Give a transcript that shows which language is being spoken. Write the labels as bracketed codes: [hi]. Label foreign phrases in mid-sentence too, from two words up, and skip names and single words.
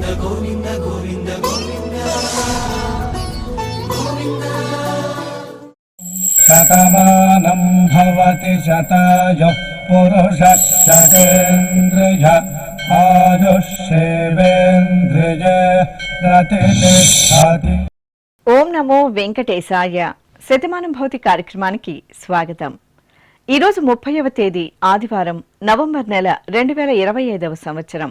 [sa] शतमानं भवति शतायुः पुरुषः शतेन्द्रिय आयुष्येवेन्द्रिय प्रतिष्ठति। [te] ఓం నమో వెంకటేశాయ. శతమానం భవతి కార్యక్రమానికి స్వాగతం. ఈరోజు 30వ తేదీ ఆదివారం, నవంబర్ నెల 2025వ సంవత్సరం.